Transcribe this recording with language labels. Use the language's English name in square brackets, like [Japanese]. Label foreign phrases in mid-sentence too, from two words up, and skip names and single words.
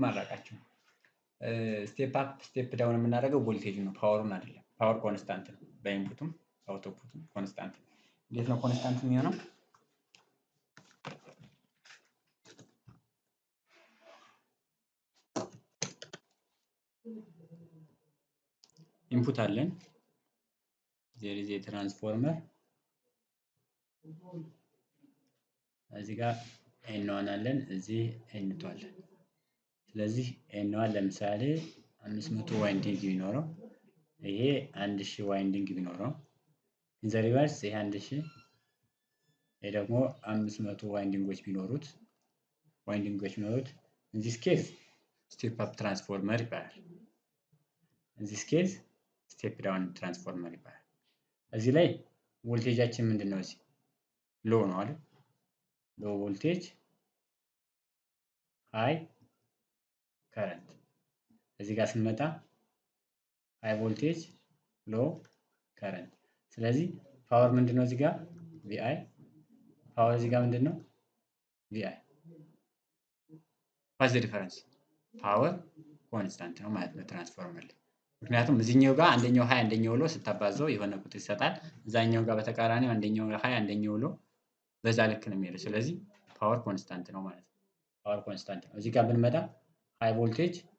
[Amharic] አላውቃቸውም። [English] step up step down [Amharic] የምናደርገው ቮልቴጅ ነው፣ ፓወሩን አይደለም። [English] power constant [Amharic] ነው፣ በኢንፑትም አውትፑትም ኮንስታንት ነው። እንዴት ነው ኮንስታንት የሚሆነው? ኢንፑት አለን [English] there is a transformer [Amharic] እዚህ ጋር ኤን1 አለን እዚህ ኤን2 አለን። ስለዚህ ኤን1 ለምሳሌ 500 ዋይንዲንግ ቢኖረው ይሄ 1000 ዋይንዲንግ ቢኖረው [English] in the reverse [Amharic] ይሄ 1000 ይሄ ደግሞ 500 ዋይንዲንጎች ቢኖሩት [English] in this case step up transformer [Amharic] ይባላል። [English] in this case step down transformer [Amharic] ይባላል። እዚህ ላይ ቮልቴጃችን ምንድነው? እዚህ ሎ ነው አይደል? [English] low voltage high current። [Amharic] እዚህ ጋር ስንመጣ [English] high voltage low current። [Amharic] ስለዚህ ፓወር ምንድነው? እዚህ ጋር ቪአይ ፓወር እዚህ ጋር ምንድነው? [English] ቪአይ what's the difference? power constant [Amharic] ነው ማለት ነው ትራንስፎርመር ላይ። ምክንያቱም እዚህኛው ጋር አንደኛው ሃይ አንደኛው ሎ ስታባዛው የሆነ ቁጥር ይሰጣል። እዛኛው ጋር በተቃራኒው አንደኛው ሃይ አንደኛው ሎ በዛ ልክ ነው የሚሄደው። ስለዚህ [English] power constant [Amharic] ነው ማለት ነው። [English] power constant [Amharic] ነው። እዚህ ጋር ብንመጣ [English] high voltage